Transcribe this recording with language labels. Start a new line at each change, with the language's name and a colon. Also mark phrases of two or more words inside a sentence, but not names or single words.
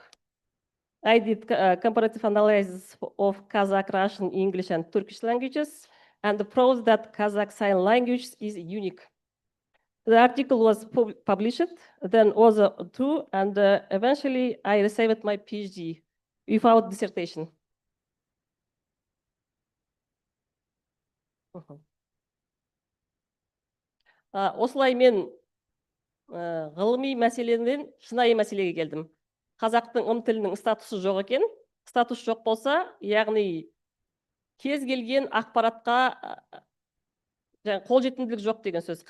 English: I did comparative analysis of Kazakh, Russian, English, and Turkish languages, and proved that Kazakh Sign Language is unique. The article was published, then other two, and eventually I received my PhD without dissertation.
Kazakh: Осылай мен ғылыми мәселеден шынайы мәселеге келдім. Қазақтың тілінің статусы жоқ екен. Статус жоқ болса, яғни кез келген ақпаратқа қолжетімділік жоқ деген сөз.